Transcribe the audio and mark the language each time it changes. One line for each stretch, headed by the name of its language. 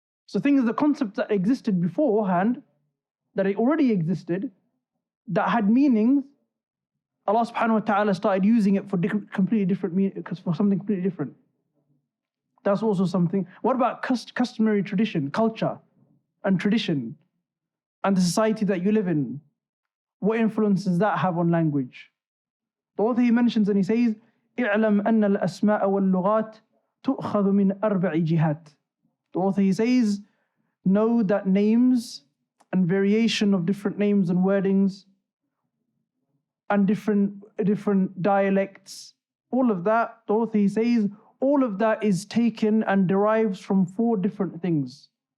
English: So things, the concepts that existed beforehand, that it already existed, that had meanings, Allah subhanahu wa ta'ala started using it for completely different meaning, for something completely different. That's also something. What about customary tradition, culture and tradition, and the society that you live in? What influence does that have on language? The author, he mentions and he says,
Arabic: اعلم أن الأسماء واللغات تؤخذ من أربع جهات.
English: The author, he says, know that names and variation of different names and wordings and different dialects, all of that, the author, he says, all of that is taken and derives from 4 different things.